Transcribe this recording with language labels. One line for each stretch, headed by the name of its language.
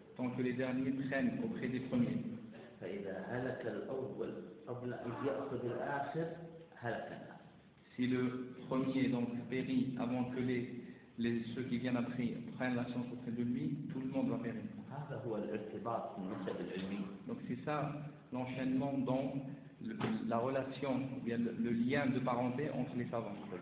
French: Donc les derniers prennent auprès des premiers.
Arabic: فإذا هلك الأول قبل أن يأخذ الآخر هلكنا.
French: Si le premier donc périt avant que les ceux qui viennent après prennent la chance auprès de lui, tout le monde va périr.
Arabic: هذا هو الارتباط من نسب العلمي.
French: Donc c'est ça l'enchaînement dans la relation ou bien le lien de parenté entre les savants.